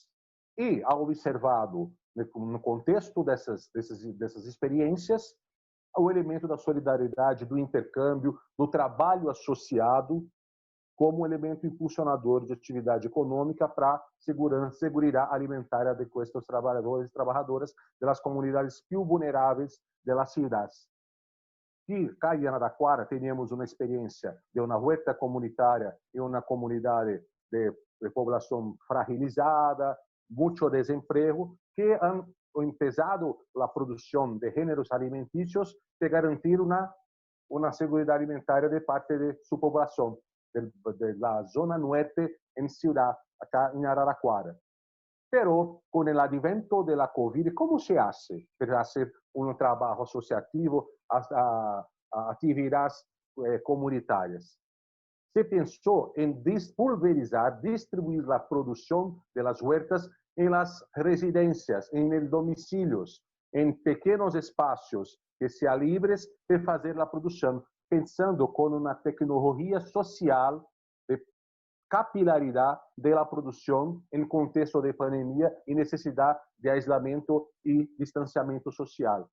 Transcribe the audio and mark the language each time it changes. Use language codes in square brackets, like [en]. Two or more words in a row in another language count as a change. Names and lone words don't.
[pt] E [es] ha observado, [pt] no contexto dessas experiências, o elemento da solidariedade, do intercâmbio, do trabalho associado, como elemento impulsionador de atividade econômica para segurança alimentar de estes trabalhadores e trabalhadoras das comunidades mais vulneráveis das cidades. E cá em Araraquara temos uma experiência de uma huerta comunitária em uma comunidade de população fragilizada, muito desemprego, que [es] han empezado [pt] a produção de gêneros alimentícios para garantir uma segurança alimentar de parte de sua população, da zona norte em Ciudad, acá em Araraquara. Pero com o advento da Covid, [es] como se hace [pt] para fazer trabalho associativo, atividades comunitárias? Se pensou em pulverizar, distribuir a produção das huertas em las residências, em domicílios, em pequenos espaços que sejam livres de fazer a produção, pensando com uma tecnologia social de capilaridade da produção em contexto de pandemia e necessidade de isolamento e distanciamento social.